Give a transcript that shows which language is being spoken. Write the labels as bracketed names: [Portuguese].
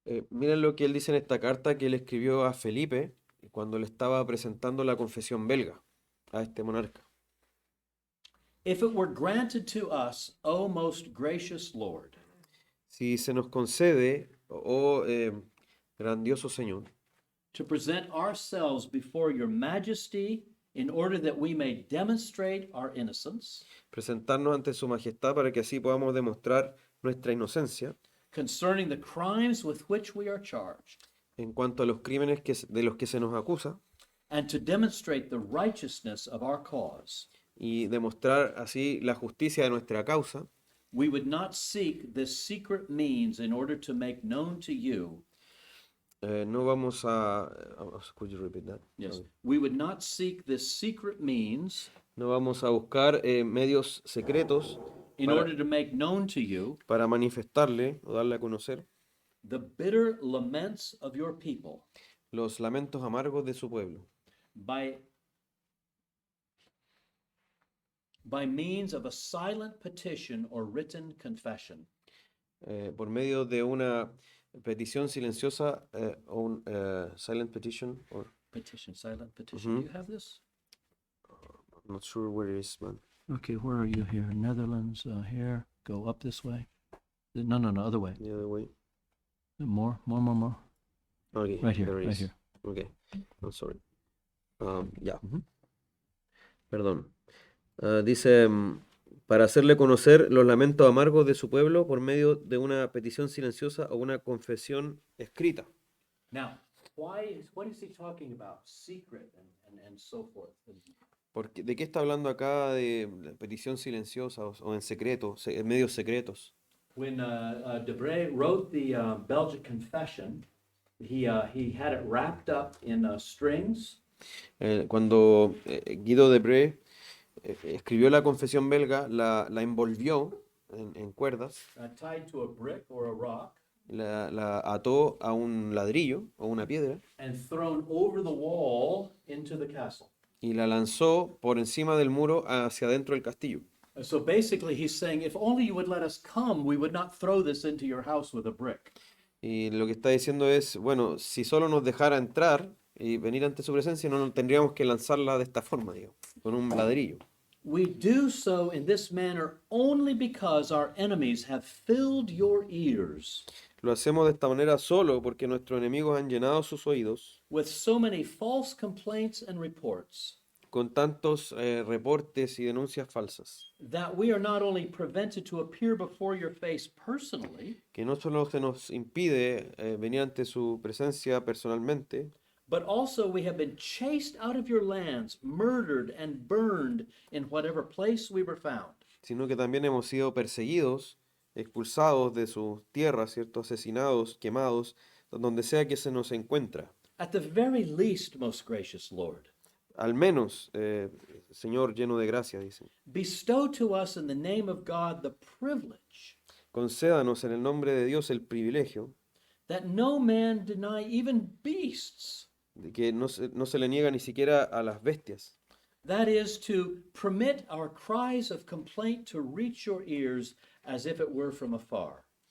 [Spanish] Miren lo que él dice en esta carta que él escribió a Felipe cuando le estaba presentando la confesión belga a este monarca. [English] If it were granted to us, O most gracious Lord, [Spanish] Si se nos concede, oh grandioso Señor, [English] to present ourselves before your majesty in order that we may demonstrate our innocence [Spanish] presentarnos ante su majestad para que así podamos demostrar nuestra inocencia [English] concerning the crimes with which we are charged, [Spanish] en cuanto a los crímenes de los que se nos acusa [English] and to demonstrate the righteousness of our cause, [Spanish] y demostrar así la justicia de nuestra causa, [English] we would not seek this secret means in order to make known to you. [Spanish] no vamos a... [English] Could you repeat that? Yes. Sorry. We would not seek this secret means [Spanish] No vamos a buscar medios secretos [English] in order to make known to you [Spanish] para manifestarle o darle a conocer [English] the bitter laments of your people [Spanish] los lamentos amargos de su pueblo [English] by means of a silent petition or written confession. [Spanish] por medio de una petición silenciosa o un [English] silent petition or Silent petition. Do you have this? I'm not sure where it is, man. Okay, where are you here? Netherlands, here. Go up this way. No, other way. The other way. More. Okay, Right here, there it right is. here. Okay, I'm sorry. Ya. Mhm. [Spanish] Perdón. Dice, para hacerle conocer los lamentos amargos de su pueblo por medio de una petición silenciosa o una confesión escrita. [English] Now, what is he talking about? Secret and so forth. [Spanish] Porque, ¿de qué está hablando acá de petición silenciosa o en secreto, en medios secretos? [English] When Debré wrote the Belgic Confession, he had it wrapped up in strings. [Spanish] Cuando Guido de Bré escribió la confesión belga, la envolvió en cuerdas, [English] Tied to a brick or a rock, [Spanish] la ató a un ladrillo o una piedra [English] and thrown over the wall into the castle. [Spanish] y la lanzó por encima del muro hacia adentro del castillo. [English] So basically, he's saying, if only you would let us come, we would not throw this into your house with a brick. [Spanish] Y lo que está diciendo es, bueno, si solo nos dejara entrar y venir ante su presencia, no tendríamos que lanzarla de esta forma, digamos, con un ladrillo. [English] We do so in this manner only because our enemies have filled your ears [Spanish] Lo hacemos de esta manera solo porque nuestros enemigos han llenado sus oídos [English] with so many false complaints and reports [Spanish] con tantos reportes y denuncias falsas, [English] that we are not only prevented to appear before your face personally, [Spanish] que no solo se nos impide venir ante su presencia personalmente, [English] but also we have been chased out of your lands, murdered and burned in whatever place we were found. [Spanish] sino que también hemos sido perseguidos, expulsados de sus tierras, ¿cierto? Asesinados, quemados, donde sea que se nos encuentra. [English] At the very least, most gracious Lord, [Spanish] Al menos, Señor lleno de gracia, dice, [English] bestow to us in the name of God the privilege [Spanish] concédanos en el nombre de Dios el privilegio [English] that no man deny even beasts. [Spanish] de que no se le niega ni siquiera a las bestias. [English] That is to permit our cries of complaint to reach your ears as if it were from afar.